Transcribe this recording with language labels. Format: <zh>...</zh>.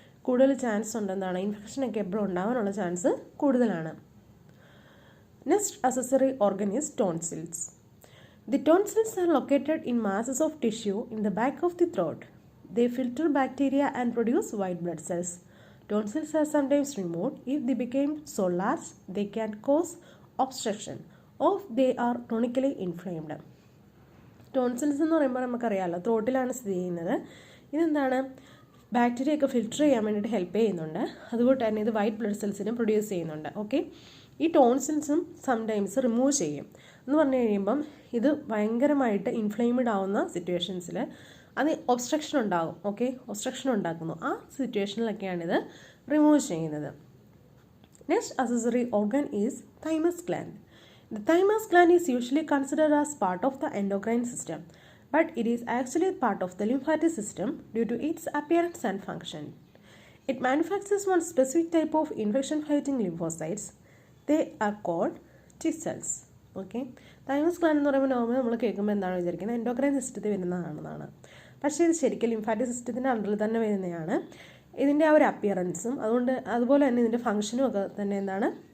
<ml>കൂടുതൽ ചാൻസ് ഉണ്ടെന്നാണ്, ഇൻഫെക്ഷനൊക്കെ എപ്പോഴും ഉണ്ടാകാനുള്ള ചാൻസ് കൂടുതലാണ്.</ml> <en>Next accessory organ is tonsils. The tonsils are located in masses of tissue in the back of the throat. They filter bacteria and produce white blood cells. Tonsils are sometimes removed. If they become so large, they can cause obstruction or they are chronically inflamed.</en> <ml>Tonsils എന്ന് പറയുമ്പോൾ നമുക്കറിയാമല്ലോ, ത്രോട്ടിലാണ് സ്ഥിതി ചെയ്യുന്നത്. ഇതെന്താണ്? Bacteria ഒക്കെ filter ചെയ്യാൻ വേണ്ടിയിട്ട് help ചെയ്യുന്നുണ്ട്. അതുകൊണ്ട് തന്നെ ഇത് വൈറ്റ് ബ്ലഡ് സെൽസിനെ പ്രൊഡ്യൂസ് ചെയ്യുന്നുണ്ട്. ഓക്കെ. ഈ ടോൺസിൽസും സംടൈംസ് റിമൂവ് ചെയ്യും എന്ന് പറഞ്ഞു കഴിയുമ്പം ഇത് ഭയങ്കരമായിട്ട് ഇൻഫ്ലെയിംഡ് ആവുന്ന സിറ്റുവേഷൻസിൽ അത് ഒബ്സ്ട്രക്ഷൻ ഉണ്ടാകും. ഓക്കെ. ഒബ്സ്ട്രക്ഷൻ ഉണ്ടാക്കുന്നു. ആ സിറ്റുവേഷനിലൊക്കെയാണിത് റിമൂവ് ചെയ്യുന്നത്.</ml> <en>Next accessory organ is thymus gland. The thymus gland is usually considered as part of the endocrine system, but it is actually part of the lymphatic system due to its appearance and function. It manufactures one specific type of infection-fighting lymphocytes. They are called T cells. Okay.</en> <ml>Thymus gland എന്ന് പറയുമ്പോൾ normal നമ്മൾ കേൾക്കുമ്പോൾ എന്താണ് വിചാരിക്കുന്നത്? Endocrine സിസ്റ്റത്തിൽ വരുന്നതാണെന്നാണ്. പക്ഷേ ഇത് ശരിക്കും ലിംഫാറ്റിക് സിസ്റ്റത്തിൻ്റെ അണ്ടറിൽ തന്നെ വരുന്നതാണ്. ഇതിൻ്റെ ആ ഒരു അപ്പിയറൻസും അതുപോലെ തന്നെ ഇതിൻ്റെ ഫംഗ്ഷനും ഒക്കെ തന്നെ എന്താണ്?</ml>